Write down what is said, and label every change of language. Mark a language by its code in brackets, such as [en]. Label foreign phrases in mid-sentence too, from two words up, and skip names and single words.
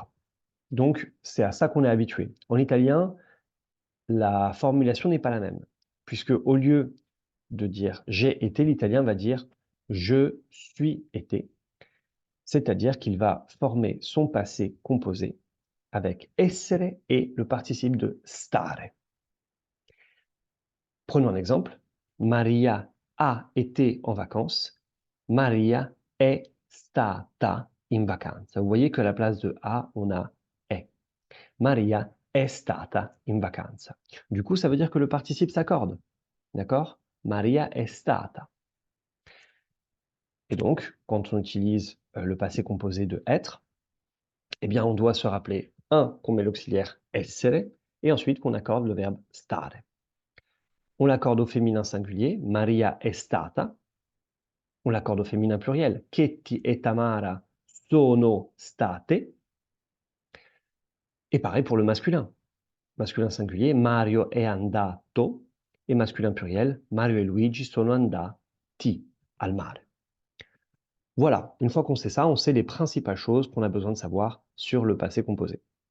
[fr] Donc, c'est à ça qu'on est habitué. En italien, la formulation n'est pas la même, puisque au lieu de dire j'ai été, l'italien va dire je suis été, c'est-à-dire qu'il va former son passé composé avec essere et le participe de stare. Prenons un exemple. Maria a été en vacances. [it] Maria è stata in vacanza. [fr] Vous voyez qu'à la place de a, on a è. [it] Maria è stata in vacanza. [fr] Du coup, ça veut dire que le participe s'accorde. D'accord? [it] Maria è stata. [fr] Et donc, quand on utilise le passé composé de être, eh bien, on doit se rappeler, qu'on met l'auxiliaire essere, et ensuite qu'on accorde le verbe stare. On l'accorde au féminin singulier, [it] Maria è stata. [fr] On l'accorde au féminin pluriel, Ketty et Tamara [it] sono state. [fr] Et pareil pour le masculin. Masculin singulier, [it] Mario è andato. [fr] Et masculin pluriel, Mario et Luigi [it] sono andati al mare. [fr] Voilà, une fois qu'on sait ça, on sait les principales choses qu'on a besoin de savoir sur le passé composé.